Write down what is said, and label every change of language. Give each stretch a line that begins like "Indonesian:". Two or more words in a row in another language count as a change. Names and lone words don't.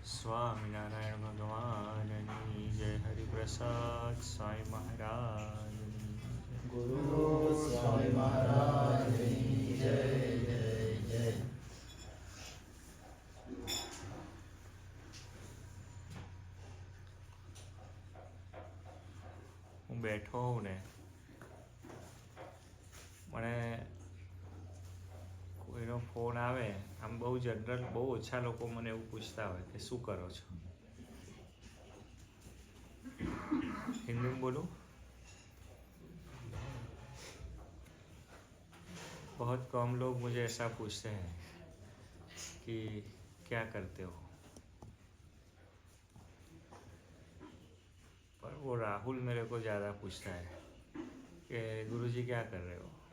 Gujarati: સ્વામીનારાયણ ભગવાનની જય। हरिप्रसाद स्वामी महाराज
Hindi: गुरु स्वामी महाराज की जय जय जय।
Gujarati: હું બેઠો હોઉં ને મને કોઈનો ફોન આવે, આમ બહુ જનરલ, બહુ ઓછા લોકો મને એવું પૂછતા હોય કે શું કરો છો.
Hindi: हिंदी में बोलूं? बहुत कम लोग मुझे ऐसा पूछते हैं कि क्या करते हो. पर वो राहुल मेरे को ज़्यादा पूछता है कि गुरुजी क्या कर रहे हो.